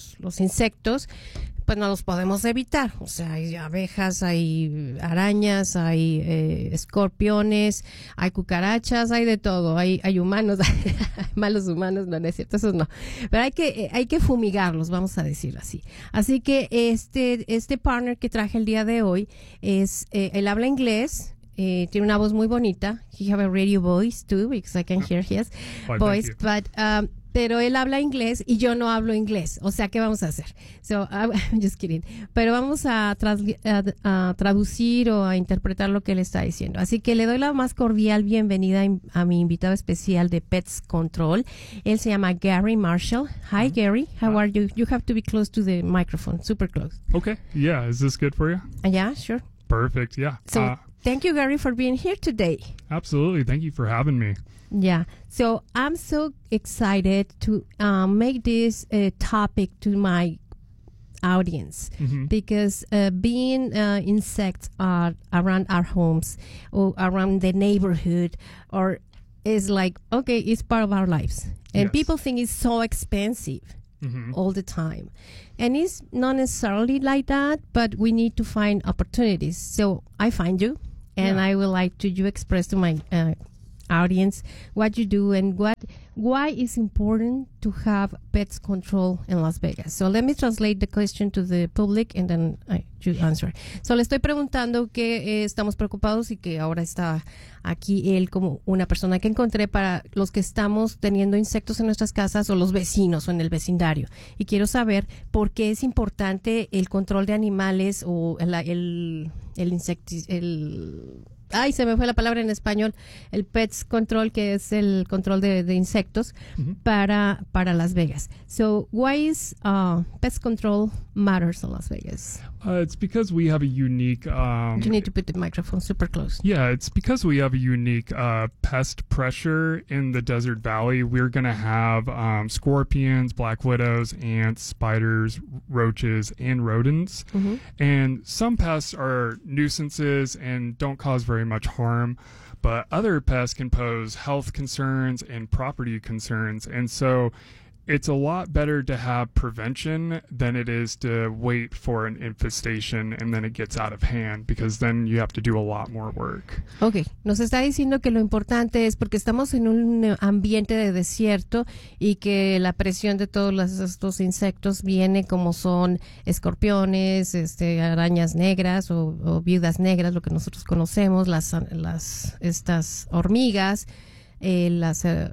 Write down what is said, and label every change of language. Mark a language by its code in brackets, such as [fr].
[es] Los insectos, pues no los podemos evitar. O sea, hay abejas, hay arañas, hay escorpiones, hay cucarachas, hay de todo. Hay humanos, hay malos humanos, no es cierto, esos no. Pero hay que fumigarlos, vamos a decir así. Así que este partner que traje el día de hoy es, él habla inglés. Tiene una voz muy bonita. [en] He have a radio voice too, because I can hear his voice. [es] Pero él habla inglés y yo no hablo inglés. O sea, ¿qué vamos a hacer? [en] So, I'm just kidding. [es] Pero vamos a traducir o a interpretar lo que él está diciendo. Así que le doy la más cordial bienvenida a mi invitado especial de Pets Control. Él se llama Gary Marshall. [en] Hi, mm-hmm. Gary. How are you? You have to be close to the microphone. Super close. Okay. Yeah. Is this good for you? Yeah, sure. Perfect. Yeah. So, thank you, Gary, for being here today. Absolutely. Thank you for having me. Yeah. So I'm so excited to make this a topic to my audience, mm-hmm. because being insects are around our homes or around the neighborhood or is like, okay, it's part of our lives. And yes. People think it's so expensive. Mm-hmm. All the time. And it's not necessarily like that, but we need to find opportunities. So I find you, and yeah. I would like to you express to my audience what you do and why it's important to have Pets Control in Las Vegas. So let me translate the question to the public and then you answer. [es] So le estoy preguntando que estamos preocupados y que ahora está aquí él como una persona que encontré para los que estamos teniendo insectos en nuestras casas o los vecinos o en el vecindario. Y quiero saber por qué es importante el control de animales o el insectis, el... Ay, se me fue la palabra en español, el Pets Control, que es el control de insectos, mm-hmm. para Las Vegas. [en] So, why is Pets Control matters in Las Vegas? It's because we have a unique... you need to put the microphone super close. Yeah, it's because we have a unique pest pressure in the desert valley. We're going to have scorpions, black widows, ants, spiders, roaches, and rodents. Mm-hmm. And some pests are nuisances and don't cause very much harm, but other pests can pose health concerns and property concerns. And so it's a lot better to have prevention than it is to wait for an infestation and then it gets out of hand, because then you have to do a lot more work. [es] Okay, nos está diciendo que lo importante es porque estamos en un ambiente de desierto y que la presión de todos estos insectos viene como son escorpiones, arañas negras o viudas negras, lo que nosotros conocemos, estas hormigas, las